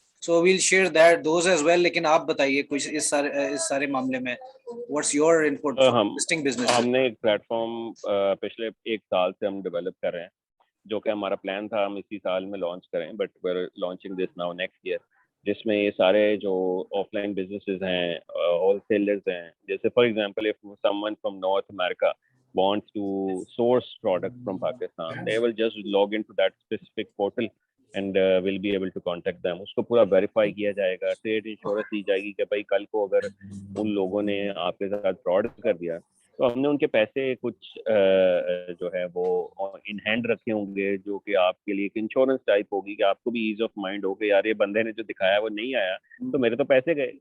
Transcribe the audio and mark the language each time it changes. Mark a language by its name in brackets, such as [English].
[English] So we'll share that those as well. [Hindi] लेकिन आप बताइए कुछ इस सारे मामले में, [English] What's your input for listing business. [Hindi] हमने एक प्लेटफॉर्म पिछले 1 साल से हम डेवलप कर रहे हैं, जो कि हमारा प्लान था हम इसी साल में लॉन्च करें, [English] But we are launching this now next year. [Hindi] जिसमें ये सारे जो ऑफलाइन बिजनेसेस हैं, होलसेलर्स हैं, जैसे [English] For example if someone from North America wants to source products from Pakistan, they will just log into that specific portal and will be able to contact them. [Hindi] उसको पूरा verify किया जाएगा, trade insurance दी जाएगी कि भाई कल को अगर उन लोगों ने आपके साथ फ्रॉड कर दिया तो हमने उनके पैसे कुछ जो है वो इन हैंड रखे होंगे, जो कि आपके लिए एक इंश्योरेंस टाइप होगी कि आपको भी ईज ऑफ माइंड हो कि यार ये बंदे ने जो दिखाया वो नहीं आया तो मेरे तो पैसे गए.